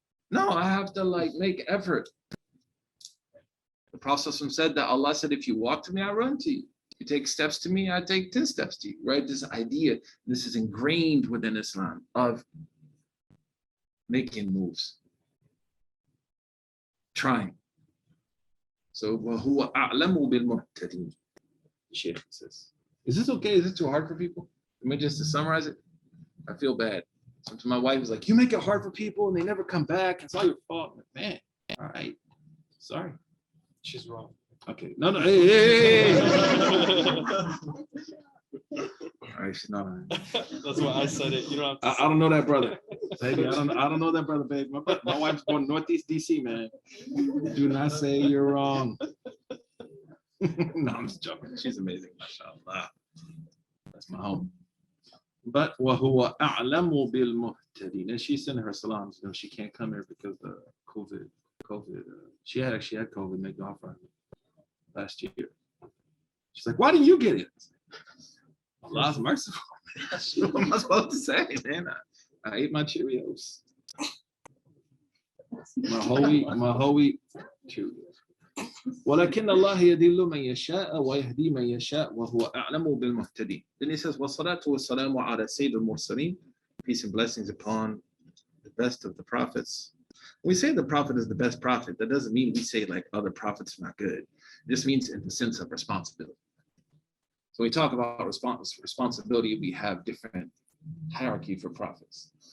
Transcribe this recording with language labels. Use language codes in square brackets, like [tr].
[en] No, I have to like make effort. The Prophet said that Allah said, if you walk to me, I run to you. If you take steps to me, I take 10 steps to you, right? This idea, this is ingrained within Islam of making moves, trying. [ar] So, وَهُوَ أَعْلَمُ بِالْمُهْتَدِينَ. [en] The Sheikh says, is this okay? Is it too hard for people? I mean, just to summarize it, I feel bad. Sometimes my wife is like, you make it hard for people and they never come back. It's all your fault. Man, all right. Sorry. She's wrong. Okay. No. Hey. All right, no. That's why I said it. You don't have to I don't know that brother. Baby, I don't know that brother, baby. My wife's born Northeast DC, man. Do not say you're wrong. No, I'm just joking. She's amazing, mashallah. That's my home. [ar] But وَهُوَ أَعْلَمُ بِالْمُهْتَدِينَ. [en] And she sent her salams. You know, she can't come here because of COVID. She had COVID and they got her last year. She's like, why didn't you get it? Allah's merciful. What am I supposed to say, man? I ate my Cheerios. My whole week Cheerios. [ar] ولكن الله يضل من يشاء ويهدي من يشاء وهو أعلم بالمهتدين. [en] Then he says, [ar] والصلاة والسلام على سيد المرسلين. [en] Peace and blessings upon the best of the prophets. When we say the prophet is the best prophet, that doesn't mean we say like other prophets are not good. It just means in the sense of responsibility. So we talk about responsibility, we have different hierarchy for prophets.